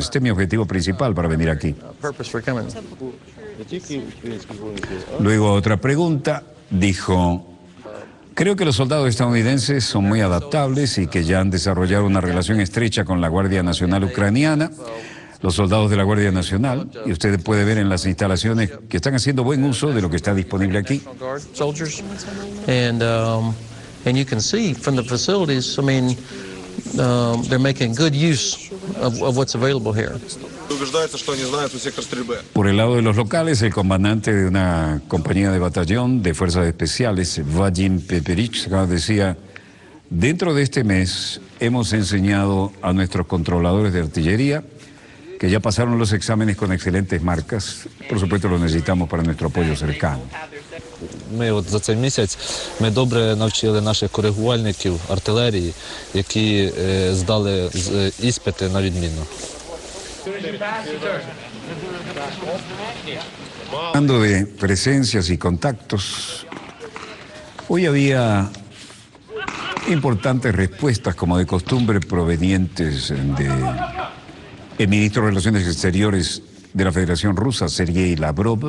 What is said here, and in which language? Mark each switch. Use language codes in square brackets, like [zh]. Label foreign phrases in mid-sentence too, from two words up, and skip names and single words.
[es] Este es mi objetivo principal para venir aquí. Luego, otra pregunta, dijo: creo que los soldados estadounidenses son muy adaptables y que ya han desarrollado una relación estrecha con la Guardia Nacional ucraniana. Los soldados de la Guardia Nacional, y usted puede ver en las instalaciones que están haciendo buen uso de lo que está disponible aquí. [en] And you can see from the facilities, I mean, they're making good use of what's available here. [es] Por el lado de los locales, el comandante de una compañía de batallón de fuerzas especiales, Vadim Peperich, decía: dentro de este mes hemos enseñado a nuestros controladores de artillería que ya pasaron los exámenes con excelentes marcas. Por supuesto, lo necesitamos para nuestro apoyo cercano. [uk] Ми за цей місяць добре навчили наших коригувальників артилерії, які здали іспити на відмінно. [es] Hablando de presencias y contactos, hoy había importantes respuestas, como de costumbre, provenientes del ministro de Relaciones Exteriores de la Federación Rusa, Sergei Lavrov.